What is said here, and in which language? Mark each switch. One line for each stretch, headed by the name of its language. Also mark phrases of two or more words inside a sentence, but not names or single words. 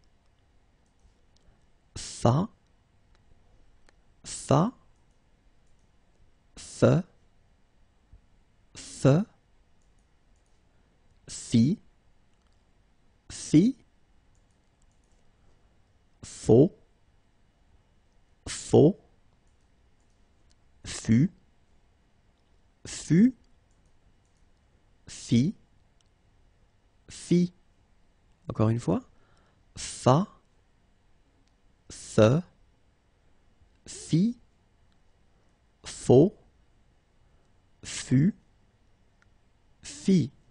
French: Fa, fa, fe, fe, fi, fi, faux, faux, fu, fu, fi, fi. Encore une fois. Fa, fe, fi, faux, fu, fi.